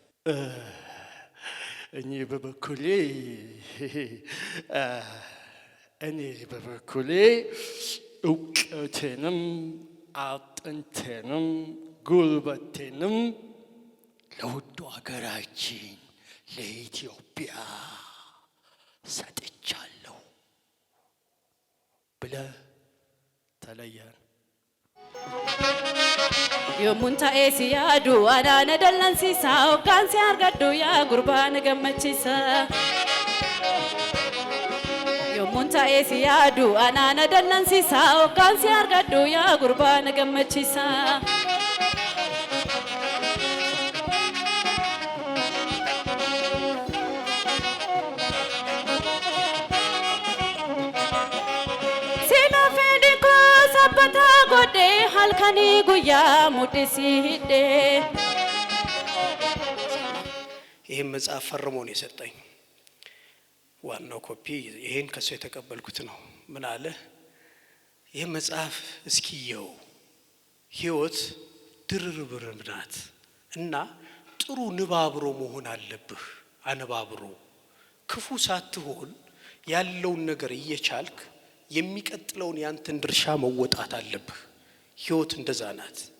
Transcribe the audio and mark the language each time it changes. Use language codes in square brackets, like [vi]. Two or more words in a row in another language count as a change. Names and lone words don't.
[am] እኔ በበኩሌ እውቀቴንም አጥንቴንም ጉልበቴንም ለውዱ ሀገራችን ለኢትዮጵያ ሰጥቻለሁ ብለህ ተለየን። [om] yoommuun ta'ee si yaadu anaana dallansiisa hoggaan si argadhu yaa gurbaa na gammachiisa yoommuun ta'ee si yaadu anaana dallansiisa hoggaan si argadhu yaa gurbaa na gammachiisa halkani guyyaa mudisi hidde [am] ይሄን መጽሐፍ ፈርሞ ነው የሰጠኝ ዋናው ኮፒ ይሄን ከሱ የተቀበልኩት ነው ምን አለ ይሄ መጽሐፍ እስኪየው ህይወት ድርብር ናት እና ጥሩ ንባብሮ መሆን አለብህ አንባብሮ ክፉ ሳትሆን ያለውን ነገር እየቻልክ የሚቀጥለውን ያንተን ድርሻ መወጣት አለብህ ህይወት እንደዛ ናት